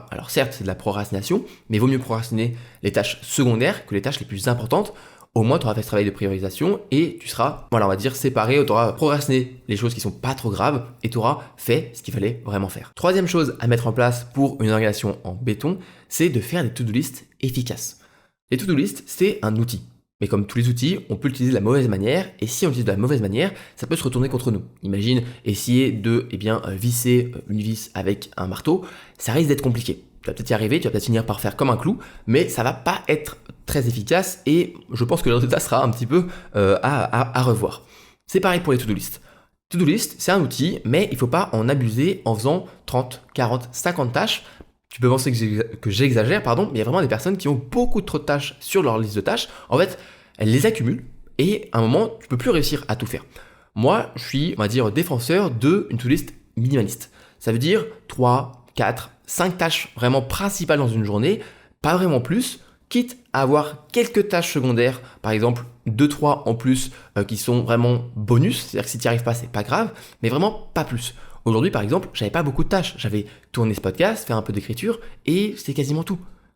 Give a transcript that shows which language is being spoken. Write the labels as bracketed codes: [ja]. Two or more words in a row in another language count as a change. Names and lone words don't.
[fr] Alors certes, c'est de la procrastination, mais il vaut mieux procrastiner les tâches secondaires que les tâches les plus importantes. Au moins, tu auras fait ce travail de priorisation et tu seras, on va dire, séparé, tu auras procrastiné les choses qui sont pas trop graves et tu auras fait ce qu'il fallait vraiment faire. Troisième chose à mettre en place pour une organisation en béton, c'est de faire des [en] to-do list [fr] efficaces. Les [en] to-do list, [fr] c'est un outil. Mais comme tous les outils, on peut l'utiliser de la mauvaise manière, et si on l'utilise de la mauvaise manière, ça peut se retourner contre nous. Imagine essayer de visser une vis avec un marteau, ça risque d'être compliqué. Tu vas peut-être y arriver, tu vas peut-être finir par faire comme un clou, mais ça va pas être très efficace, et je pense que le résultat sera un petit peu à revoir. C'est pareil pour les [en] to-do list. To-do list, [fr] c'est un outil, mais il ne faut pas en abuser en faisant 30, 40, 50 tâches. Tu peux penser que j'exagère, mais il y a vraiment des personnes qui ont beaucoup trop de tâches sur leur liste de tâches. En fait, elles les accumulent et à un moment, tu ne peux plus réussir à tout faire. Moi, je suis, on va dire, défenseur d'une [en] to-do list [fr] minimaliste. Ça veut dire 3, 4, 5 tâches vraiment principales dans une journée, pas vraiment plus, quitte à avoir quelques tâches secondaires, par exemple 2-3 en plus qui sont vraiment bonus, c'est-à-dire que si tu n'y arrives pas, c'est pas grave, mais vraiment pas plus. Aujourd'hui, par exemple, j'avais pas beaucoup de tâches. J'avais tourné ce podcast, fait un peu d'écriture et c'est quasiment tout.